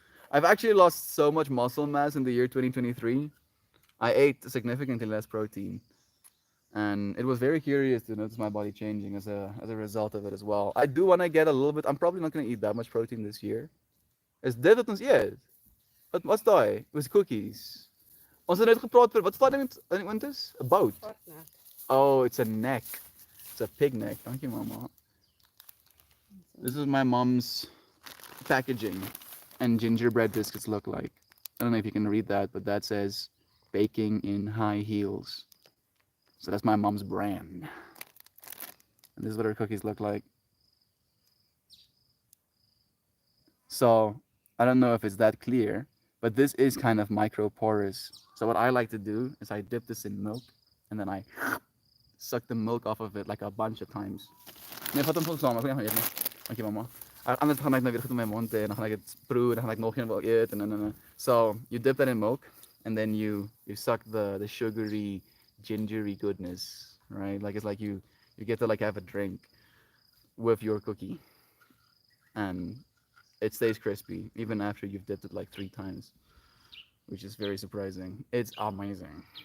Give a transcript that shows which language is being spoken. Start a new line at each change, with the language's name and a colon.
English: I've actually lost so much muscle mass in the year 2023. I ate significantly less protein, and it was very curious to notice my body changing as a result of it as well. I do want to get a little bit. I'm probably not going to eat that much protein this year.
Afrikaans: Is dit wat ons eet? Wat's daai?
English: It was cookies.
Afrikaans: Ons het net gepraat vir wat staan in Wintus?
English: A boat. Partner. Oh, it's a neck. It's a pig neck. Thank you, Mama. This is my mom's packaging and gingerbread biscuits look like. I don't know if you can read that, but that says baking in high heels. So that's my mom's brand. And this is what her cookies look like. So I don't know if it's that clear, but this is kind of micro porous. So what I like to do is I dip this in milk and then I suck the milk off of it like a bunch of times.
Afrikaans: Nee, vat hom vol saam. Ek wil nie gaan eet nie. Dankie mamma. Anders gaan ek nou weer goed in my mond hê en dan gaan ek dit proe en dan gaan ek nog een wil eet en.
English: So you dip that in milk and then you suck the sugary, gingery goodness, right? Like it's like you get to like have a drink with your cookie. And it stays crispy even after you've dipped it like 3 times, which is very surprising. It's amazing.